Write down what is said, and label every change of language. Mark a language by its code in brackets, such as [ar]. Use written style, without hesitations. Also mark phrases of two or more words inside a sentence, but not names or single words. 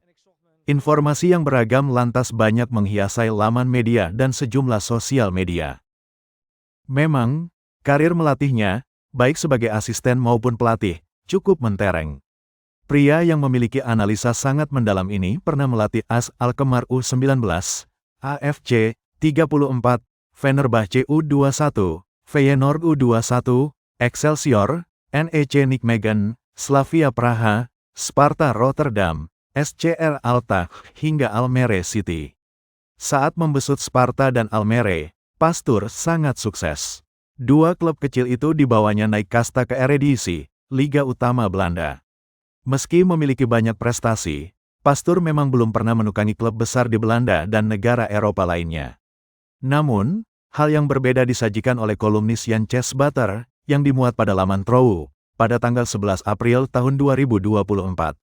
[id] Informasi yang beragam lantas banyak menghiasi laman media dan sejumlah sosial media. Memang, karir melatihnya, baik sebagai asisten maupun pelatih, cukup mentereng. Pria yang memiliki analisa sangat mendalam ini pernah melatih AS Alkmaar U19, AFC 34, Fenerbahce U21, Feyenoord U21, Excelsior, NEC Nijmegen, Slavia Praha, Sparta Rotterdam, SCR Altah, hingga Almere City. Saat membesut Sparta dan Almere, Pastur sangat sukses. 2 klub kecil itu dibawanya naik kasta ke Eredivisie, Liga Utama Belanda. Meski memiliki banyak prestasi, Pastur memang belum pernah menukangi klub besar di Belanda dan negara Eropa lainnya. Namun, hal yang berbeda disajikan oleh kolumnis Jan Chesbater, yang dimuat pada laman Trouw, pada tanggal 11 April tahun 2024.